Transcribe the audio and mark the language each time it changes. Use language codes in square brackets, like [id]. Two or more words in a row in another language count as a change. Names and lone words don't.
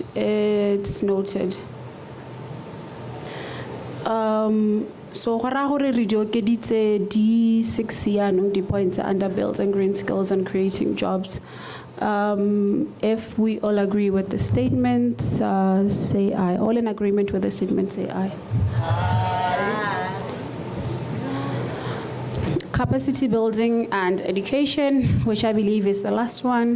[en] It's noted. [tn] So gora gore re di okeditse di 6 yaanong di points [en] under build and green skills and creating jobs. If we all agree with the statements, say aye. All in agreement with the statement, say aye. Capacity building and education, which I believe is the last one.